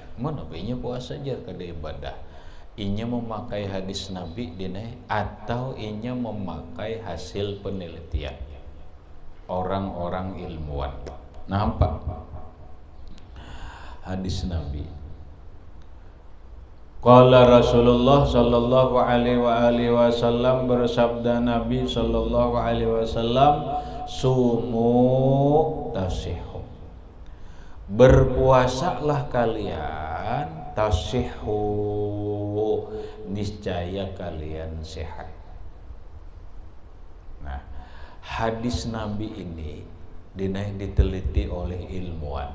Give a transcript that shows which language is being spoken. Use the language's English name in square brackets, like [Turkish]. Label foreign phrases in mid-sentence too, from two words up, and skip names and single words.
[Banjar] Mana nya puasa aja kada ibadah. Inya memakai hadis Nabi dinai atau inya memakai hasil penelitian orang-orang ilmuwan. [Indonesian] Nampak hadis Nabi. [Arabic] قال رسول الله صلى الله عليه وسلم, [Indonesian] bersabda Nabi [Arabic] صلى الله عليه وسلم صوموا تصحوا, [Indonesian] berpuasalah kalian, tasihhu, niscaya kalian sehat. Nah, hadis Nabi ini diteliti oleh ilmuwan.